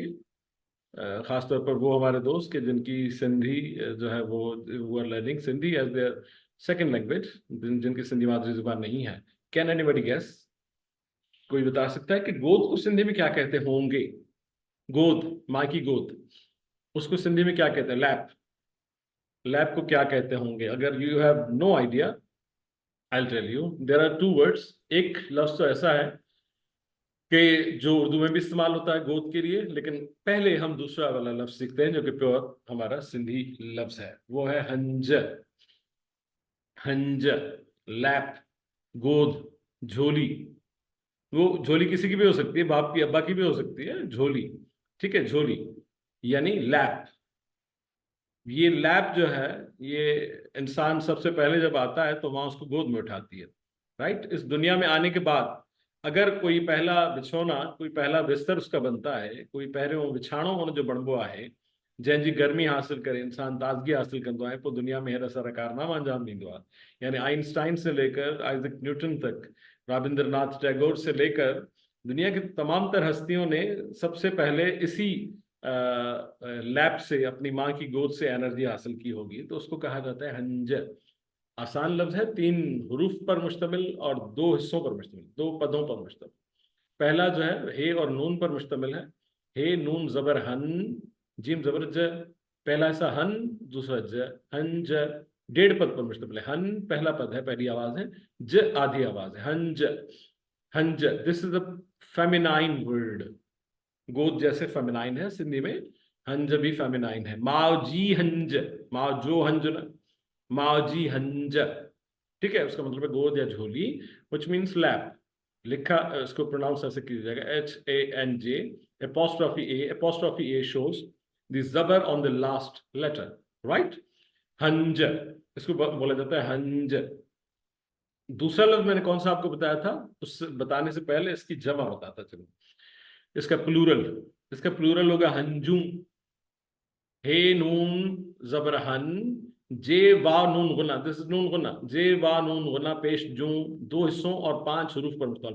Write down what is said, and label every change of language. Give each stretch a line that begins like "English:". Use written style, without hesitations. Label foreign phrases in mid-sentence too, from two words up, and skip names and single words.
Urdu: خاص طور پر وہ ہمارے دوست کے جن کی سندھی جو ہے وہ
English: are learning Sindhi as their second language,
Urdu: جن کی سندھی مادری زبان نہیں ہے.
English: can anybody guess?
Urdu: کوئی بتا سکتا ہے کہ گود کو سندھی میں کیا کہتے ہوں گے? گود، ماں کی گود، اس کو سندھی میں کیا کہتے ہیں? لیپ۔ لیپ کو کیا کہتے ہوں گے?
English: agar you have no idea, I will tell you. there are two words.
Urdu: ایک لفظ تو ایسا ہے کہ جو اردو میں بھی استعمال ہوتا ہے گود کے لیے، لیکن پہلے ہم دوسرا والا لفظ سیکھتے ہیں جو کہ پیور ہمارا سندھی لفظ ہے، وہ ہے ہنج. हंज, لیپ، گود، جھولی. وہ جھولی کسی کی بھی ہو سکتی ہے، باپ کی ابا کی بھی ہو سکتی ہے جھولی، ٹھیک ہے، جھولی یعنی لیپ. یہ لیپ جو ہے، یہ انسان سب سے پہلے جب آتا ہے تو ماں اس کو گود میں اٹھاتی ہے، رائٹ. اس دنیا میں آنے کے بعد اگر کوئی پہلا بچھونا، کوئی پہلا بستر اس کا بنتا ہے,
Sindhi: कोई पहिरियों विछाणो हुन जो बणबो आहे, जंहिंजी गर्मी हासिल करे इंसान ताज़गी हासिल कंदो आहे, पोइ दुनिया में हेॾा सारा कारनामा अंजाम ॾींदो आहे।
Urdu: یعنی آئن سٹائن سے لے کر آئزک نیوٹن تک، رابندرناتھ ٹیگور سے لے کر دنیا کی تمام تر ہستیوں نے سب سے پہلے اسی لیب سے، اپنی ماں کی گود سے انرجی حاصل کی ہوگی. تو اس کو کہا جاتا ہے ہنج. آسان لفظ ہے، 3 حروف پر مشتمل اور 2 حصوں پر مشتمل، 2 پدوں پر مشتمل. پہلا جو ہے ہے اور نون پر مشتمل ہے۔ ہے نون زبر ہن، جیم زبر ج، پہلا حصہ ہن، دوسرا ج، ہنج. 1.5 پد پر مشتمل ہے. ہن پہلا پد ہے، پہلی آواز ہے، ج آدھی آواز ہے, हंज, हंज।
English: this is a feminine word.
Urdu: گود جیسے فیمنائن ہے، سندھی میں ہنج بھی فیمنائن ہے.
Sindhi: माओ जी हंज, माओ जो हंज न, माओ जी हंज,
Urdu: ٹھیک ہے. اس کا مطلب ہے گود یا جھولی,
English: which means lap.
Urdu: لکھا، اس کو پروناؤنس ایسے کیا جائے گا
English: HANJ, apostrophe A shows the जबर on the last letter, right?
Urdu: हंज, اس کو بولا جاتا ہے ہنج. دوسرا لفظ میں نے کون سا آپ کو بتایا تھا، اس سے بتانے سے پہلے اس کی جمع بتاتا چلو. اس کا پلورل ہوگا ہنجو. ہے نون زبر ہن، جے وا نون غنہ,
English: this is
Urdu: نون غنہ، جے وا نون غنہ پیش جو، 2 حصوں اور 5 حروف پر مشتمل.